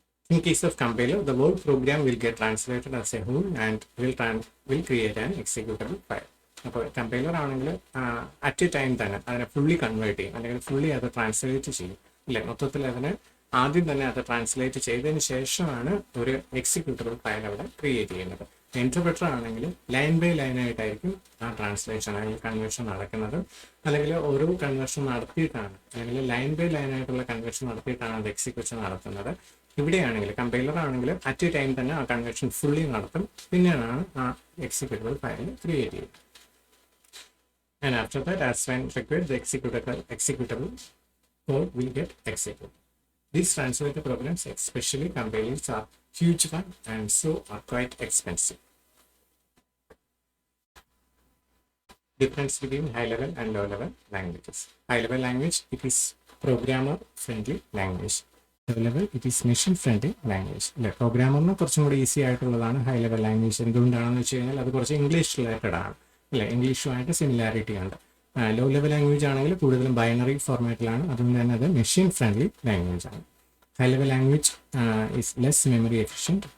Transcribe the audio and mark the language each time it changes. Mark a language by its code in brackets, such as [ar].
[en] In case of compiler, the whole program will get translated as a whole and will create an executable file. [ml] അപ്പോൾ compiler ആണെങ്കിൽ [en] at a time [ml] തന്നെ അതിനെ fully convert ചെയ്യും അല്ലെങ്കിൽ fully അത് translate ചെയ്യും. അല്ലേ? മൊത്തത്തിൽ അതിനെ ആദ്യം തന്നെ അത് ട്രാൻസ്ലേറ്റ് ചെയ്തതിന് ശേഷമാണ് ഒരു എക്സിക്യൂട്ടബിൾ ഫയൽ അവിടെ ക്രിയേറ്റ് ചെയ്യുന്നത്. ഇന്റർപ്രറ്റർ ആണെങ്കിൽ ലൈൻ ബൈ ലൈനായിട്ടായിരിക്കും ആ ട്രാൻസ്ലേഷൻ അല്ലെങ്കിൽ കൺവേർഷൻ നടക്കുന്നത്. അല്ലെങ്കിൽ ഓരോ കൺവേർഷൻ നടത്തിയിട്ടാണ് അല്ലെങ്കിൽ ലൈൻ ബൈ ലൈനായിട്ടുള്ള കൺവേർഷൻ നടത്തിയിട്ടാണ് അത് എക്സിക്യൂഷൻ നടത്തുന്നത്. ഇവിടെയാണെങ്കിൽ കമ്പൈലർ ആണെങ്കിൽ [en] at a time [ml] തന്നെ ആ കൺവേർഷൻ ഫുള്ളി നടത്തും, പിന്നെയാണ് ആ എക്സിക്യൂട്ടബിൾ ഫയൽ ക്രിയേറ്റ് ചെയ്യുന്നത്. [en] And after that, as when required, the executable code will get executed. These translator programs, especially compilers, are huge one and so are quite expensive. Difference between high-level and low-level languages. High-level language, it is programmer-friendly language. Low-level, it is machine-friendly language. [ml] പ്രോഗ്രാമറിന് കുറച്ചും കൂടി easy ആയിട്ടുള്ളതാണ് high level language. എന്തുകൊണ്ടാണെന്ന് വെച്ച് കഴിഞ്ഞാൽ അത് കുറച്ച് English related ആണ്. അല്ലേ? ഇംഗ്ലീഷുമായിട്ട് സിമിലാരിറ്റി ഉണ്ട്. ലോ ലെവൽ ലാംഗ്വേജ് ആണെങ്കിൽ കൂടുതലും ബൈനറി ഫോർമാറ്റിലാണ്. അതുകൊണ്ട് തന്നെ അത് മെഷീൻ ഫ്രണ്ട്ലി ലാംഗ്വേജ് ആണ്. [en] High level language is less memory efficient.